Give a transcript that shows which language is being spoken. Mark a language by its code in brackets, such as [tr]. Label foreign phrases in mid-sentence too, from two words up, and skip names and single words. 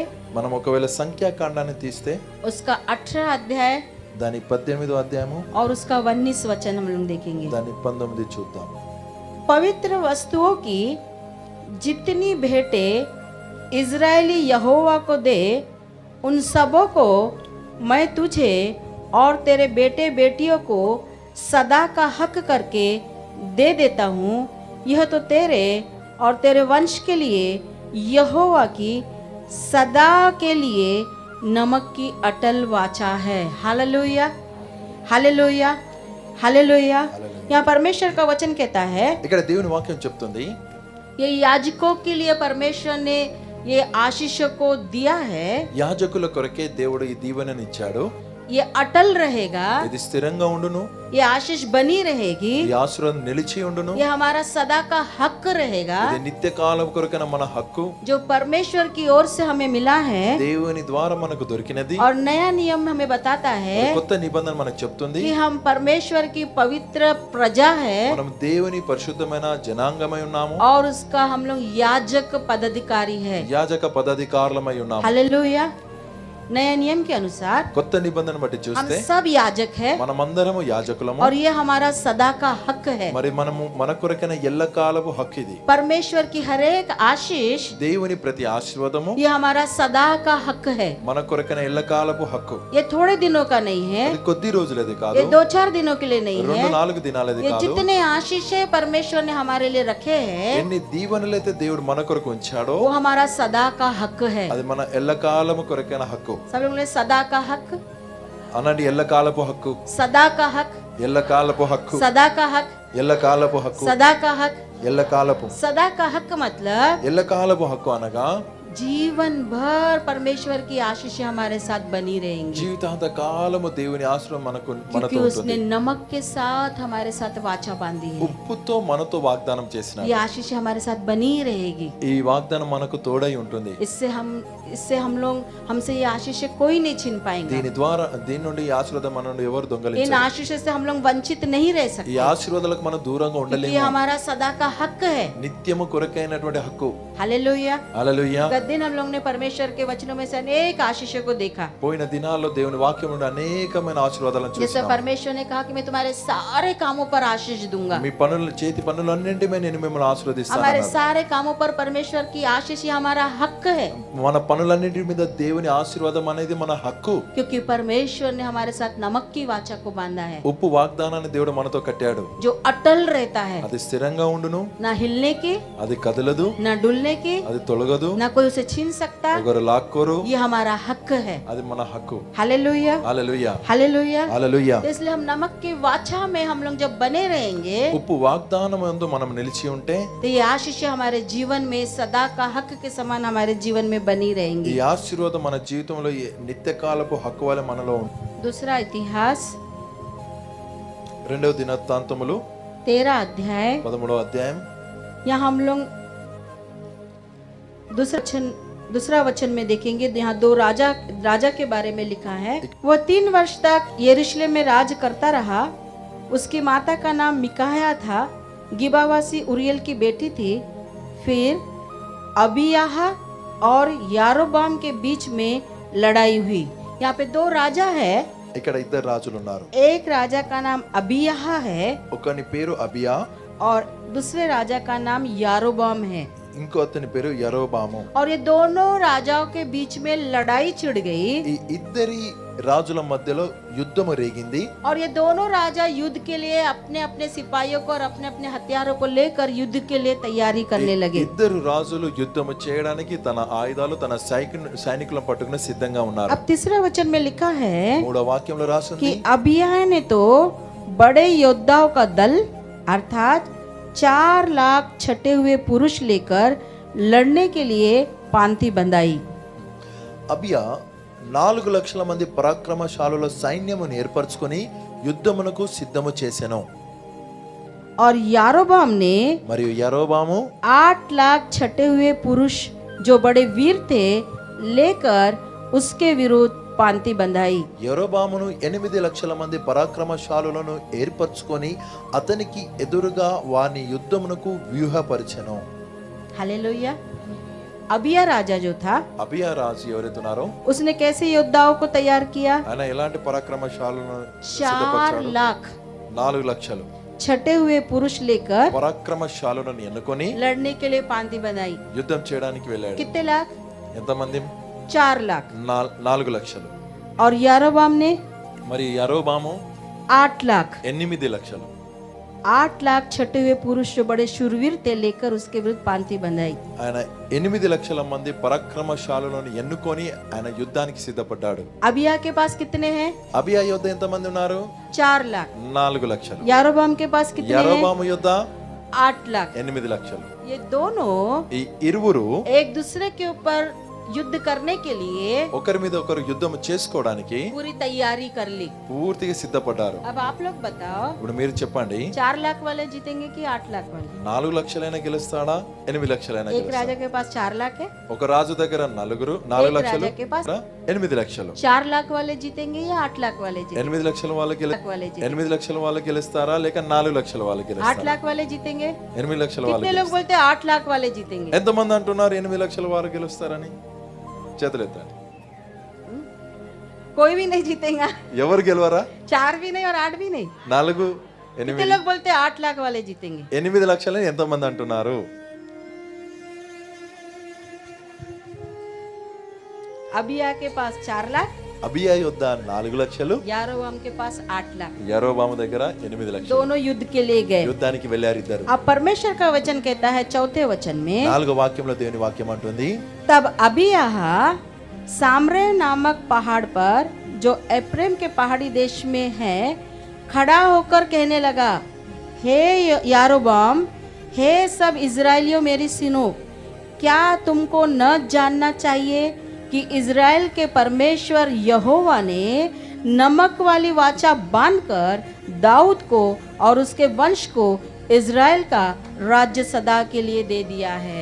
[te] మనం ఒకవేళ సంఖ్యాకాండాన్ని తీస్తే [hi] उसका 18 अध्याय [te] దాని 18వ అధ్యాయము, [hi] और उसका 19 वचन हम लोग देखेंगे। [te] దాని 19 చూద్దాం. [hi] पवित्र वस्तुओं की जितनी भेंटें इजरायली यहोवा को दे, उन सबों को मैं तुझे और तेरे बेटे बेटियों को सदा का हक करके दे देता हूँ। यह तो तेरे और तेरे वंश के लिए यहोवा की सदा के लिए नमक की अटल वाचा है। हालेलुया, हालेलुया, हालेलुया। यहाँ परमेश्वर का वचन कहता है, [te] ఇక్కడ దేవుని వాక్యం చెప్తుంది, [hi] ये याजकों के लिए परमेश्वर ने ये आशीष को दिया है, [te] యాజకుల కొరకే దేవుడు ఈ దీవెనని ఇచ్చాడు. [hi] ये अटल रहेगा, [te] ఇది స్థిరంగా ఉండును, [hi] ये आशीष बनी रहेगी, [te] ఈ ఆశీర్వాదం నిలిచి ఉండును, [hi] ये हमारा सदा का हक रहेगा [te] ఇది నిత్య కాలం కొరకైన మన హక్కు, [hi] जो परमेश्वर की ओर से हमें मिला है। [te] దేవుని ద్వారా మనకు దొరికినది. [hi] और नया नियम हमें बताता है [te] కొత్త నిబంధన మనకు చెప్తుంది, [hi] कि हम परमेश्वर की पवित्र प्रजा है [te] మనం దేవుని పరిశుద్ధమైన జనాంగమై ఉన్నాము, [hi] और उसका हम लोग याजक पदाधिकारी है। [te] యాజక పదాధికారులమై ఉన్నాము. [hi] हालेलुया। नए नियम के अनुसार [te] కొత్త నిబంధన బట్టి [hi] हम [te] చూస్తే [hi] सब याजक है [te] మనమందరము యాజకులము, [hi] और ये हमारा सदा का हक है। [te] మరి మనము మన కొరకైన ఎల్లకాలపు హక్కు ఇది. [hi] परमेश्वर की हर एक आशीष [te] దేవుని ప్రతి ఆశీర్వాదము [hi] ये हमारा सदा का हक है। [te] మన కొరకైన ఎల్లకాలపు హక్కు. [hi] ये थोड़े दिनों का नहीं है, [te] అది కొద్ది రోజులది [hi] ये [te] కాదు, [hi] 2-4 दिनों के लिए नहीं है। [te] 2-4 దినాలది [hi] ये [te] కాదు. [hi] जितने आशीषें परमेश्वर ने हमारे लिए रखे हैं [te] ఎన్ని దీవెనలైతే దేవుడు మన కొరకు ఉంచాడో [hi] वो हमारा सदा का हक है। [te] అది మన ఎల్లకాలము కొరకైన హక్కు. [hi] सब लोग ने सदा का हक, [te] అనండి ఎల్లకాలపు హక్కు, [hi] सदा का हक, [te] ఎల్లకాలపు హక్కు, [hi] सदा का हक, [te] ఎల్లకాలపు హక్కు, [hi] सदा का हक। [te] ఎల్లకాలపు [hi] सदा का हक मतलब [te] ఎల్లకాలపు హక్కు అనగా [hi] जीवन भर परमेश्वर की आशीषें हमारे साथ बनी रहेंगी, [te] జీవితాంత కాలము దేవుని ఆశ్రయం మనకు [hi] क्योंकि [te] మనతో [hi] उसने [te] ఉంటుంది. [hi] नमक के साथ हमारे साथ वाचा बांधी है। [te] ఉప్పుతో మనతో వాగ్దానం చేసిన [hi] ये आशीषें हमारे साथ बनी रहेगी। [te] ఈ వాగ్దానం మనకు తోడై ఉంటుంది. [hi] इससे हम लोग हमसे ये आशीषें कोई नहीं छीन पाएंगे। [te] దీని ద్వారా దీని నుండి ఈ ఆశీర్వాదం మన నుండి ఎవరు [hi] इन [te] దొంగలించరు. [hi] आशीषों से हम लोग वंचित नहीं रह [te] ఈ [hi] सकते, [te] ఆశీర్వాదాలకు మనం దూరంగా [hi] क्योंकि ये [te] ఉండలేము. [hi] हमारा सदा का हक है। [te] నిత్యము కొరకైనటువంటి హక్కు. [hi] हालेलुया। [te] హల్లెలూయా. [hi] गत दिन हम लोग ने परमेश्वर के वचनों में से अनेक आशीषों को देखा, [te] పోయిన దినాల్లో దేవుని వాక్యం నుండి అనేకమైన ఆశీర్వాదాలను [hi] जैसे [te] చూసాం. [hi] परमेश्वर ने कहा कि मैं तुम्हारे सारे कामों पर आशीष दूंगा। [te] మీ పనులు చేతి పనులన్నింటి మీద నేను మిమ్మల్ని ఆశీర్వదిస్తాను [hi] हमारे [te] అన్నారు. [hi] सारे कामों पर परमेश्वर की आशीष ये हमारा हक है, [te] మన పనులన్నిటి మీద దేవుని ఆశీర్వాదం అనేది మన హక్కు. [hi] क्योंकि परमेश्वर ने हमारे साथ नमक की वाचा को बांधा है, [te] ఉప్పు వాగ్దానాన్ని దేవుడు మనతో కట్టాడు. [hi] जो अटल रहता है, [te] అది స్థిరంగా ఉండును, [hi] ना हिलने की, [te] అది కదలదు, [hi] ना डुलने की, [te] అది తొలగదు, [hi] ना कोई उसे छीन सकता। [te] ఒకరు లాక్కోరు. [hi] ये हमारा हक है। [te] అది మన హక్కు. [hi] हालेलुया, [te] హల్లెలూయా. [hi] हालेलुया। [te] హల్లెలూయా. [hi] तो इसलिए हम नमक की वाचा में हम लोग जब बने रहेंगे [te] ఉప్పు వాగ్దానం యందు మనం నిలిచి ఉంటే [hi] तो ये आशीष हमारे जीवन में सदा का हक के समान हमारे जीवन में बनी [te] ఈ [hi] रहेंगी। [te] ఆశీర్వాదం మన జీవితంలో ఈ నిత్యకాలపు హక్కు వలె మనలో ఉంటుంది. [hi] दूसरा इतिहास [te] 2వ దినవృత్తాంతములు [hi] 13 अध्याय, [te] 13వ అధ్యాయం [hi] यहाँ हम लोग दूसरा वचन में देखेंगे। यहाँ 2 राजा के बारे में लिखा है। वो 3 वर्ष तक यरूशलेम में राज करता रहा। उसकी माता का नाम मिकाया था, गिबावासी उरियल की बेटी थी। फिर अबियाह और यारोबाम के बीच में लड़ाई हुई। यहाँ पे 2 राजा है, [te] ఇక్కడ ఇద్దరు రాజులు ఉన్నారు. [hi] एक राजा का नाम अबियाह है [te] ఒకని పేరు అబియా, [hi] और दूसरे राजा का नाम यारोबाम है। [te] ఇంకో అతని పేరు యరోబాము. [hi] और ये दोनों राजाओं के बीच में लड़ाई छिड़ गई, [te] ఈ ఇద్దరి రాజుల మధ్యలో యుద్ధము రేగింది. [hi] और ये दोनों राजा युद्ध के लिए अपने अपने सिपाहियों को और अपने अपने हथियारों को लेकर युद्ध के लिए तैयारी करने लगे। [te] ఇద్దరు రాజులు యుద్ధము చేయడానికి తన ఆయుధాలు తన సైనికులను పట్టుకుని సిద్ధంగా ఉన్నారు. [hi] अब तीसरा वचन में लिखा है [te] 3వ వాక్యంలో రాసింది, [hi] कि अबिय्याह ने तो बड़े योद्धाओं का दल अर्थात 4 लाख छटे हुए पुरुष लेकर लड़ने के लिए पांति बंधाई। [te] అబియా 4 లక్షల మంది పరాక్రమశాలుల సైన్యమును ఏర్పరచుకొని యుద్ధమునకు సిద్ధము చేసెను. [hi] और यारोबाम ने [te] మరియు యరోబాము [hi] 8 लाख छटे हुए पुरुष जो बड़े वीर थे लेकर उसके विरुद्ध पांति बंधाई। [te] యరోబామును 8 లక్షల మంది పరాక్రమశాలులను ఏర్పరచుకొని అతనికి ఎదురుగా వాని యుద్ధమునకు వ్యూహపరిచెను. [hi] हालेलुया। अबिया राजा जो था [te] అబియా రాజు ఎవరైతున్నారో [hi] उसने कैसे योद्धाओं को तैयार किया? [te] ఆయన ఎలాంటి పరాక్రమశాలను 4 సిద్ధపరిచాడు? [hi] लाख [te] 4 లక్షలు [hi] छटे हुए पुरुष लेकर [te] పరాక్రమశాలులను ఎన్నుకొని [hi] लड़ने के लिए पांति बंधाई। [te] యుద్ధం చేయడానికి వెళ్ళాడు. [hi] कितने लाख? [te] ఎంతమంది? [hi] 4 लाख। [te] 4 లక్షలు. [hi] और यारोबाम ने [te] మరి యరోబాము [hi] 8 लाख। [te] 8 లక్షలు. [hi] 8 लाख छटे हुए पुरुष जो बड़े शूरवीर थे लेकर उसके विरुद्ध पांति बंधाई। [te] ఆయన 8 లక్షల మంది పరాక్రమశాలులను ఎన్నుకొని ఆయన యుద్ధానికి సిద్ధపడ్డాడు. [hi] अबिया के पास कितने हैं? [te] అబియా యుద్ధ ఎంతమంది ఉన్నారు? [hi] 4 लाख। [te] 4 లక్షలు. [hi] यारोबाम के पास कितने हैं? [te] యరోబాము యుద్ధ [hi] 8 लाख। [te] 8 లక్షలు. [hi] ये दोनों [te] ఈ ఇరువురు [hi] एक दूसरे के ऊपर युद्ध करने के लिए [te] ఒకరి మీద ఒకరు యుద్ధం చేసుకోవడానికి [hi] पूरी तैयारी कर ली। [te] పూర్తిగా సిద్ధపడ్డారు. [hi] अब आप लोग बताओ, [te] ఇప్పుడు మీరు చెప్పండి, [hi] 4 लाख वाले जीतेंगे कि 8 लाख वाले? [te] 4 లక్షలైనా గెలుస్తాడా 8 లక్షలైనా [hi] एक [te] గెలుస్తాడా? [hi] राजा के पास 4 लाख है, [te] ఒక రాజు దగ్గర 4 లక్షలు, [hi] राजा के पास [te] 8 లక్షలు. [hi] 4 लाख वाले जीतेंगे या 8 लाख वाले जीतेंगे? [te] 8 లక్షల వాళ్ళకి 8 లక్షల వాళ్ళకి గెలుస్తారా లేక 4 లక్షల వాళ్ళకి 8 గెలుస్తారా? [hi] लाख वाले जीतेंगे? [te] 8 లక్షల [hi] कितने [te] వాళ్ళకి. [hi] लोग बोलते हैं 8 लाख वाले जीतेंगे? [te] ఎంతమంది అంటున్నారు 8 లక్షల వారు గెలుస్తారని? చేతులెత్తండి. [hi] कोई भी नहीं जीतेगा। [te] ఎవరు గెలవరా? [hi] 4 भी नहीं और 8 भी नहीं। 4 कितने 8 लोग बोलते हैं 8 लाख वाले जीतेंगे? [te] 8 లక్షలని ఎంతమంది అంటున్నారు? [hi] अबिया के पास 4 लाख, [te] అబియా యొద్ద 4 లక్షలు, [hi] यारोबाम के पास 8 लाख। [te] యరొబాము దగ్గర 8 లక్షలు. [hi] दोनों युद्ध के लिए गए। [te] యుద్ధానికి వెళ్ళారు ఇద్దరు. [hi] अब परमेश्वर का वचन कहता है 4थे वचन में, [te] 4వ వాక్యంలో దేవుని వాక్యం అంటుంది, [hi] तब अबियाह सामरे नामक पहाड़ पर जो एफ्रेम के पहाड़ी देश में है खड़ा होकर कहने लगा, हे यारोबाम, हे सब इजराइलियों मेरी सुनो, क्या तुमको न जानना चाहिए कि इजराइल के परमेश्वर यहोवा ने नमक वाली वाचा बांधकर दाऊद को और उसके वंश को इजराइल का राज्य सदा के लिए दे दिया है।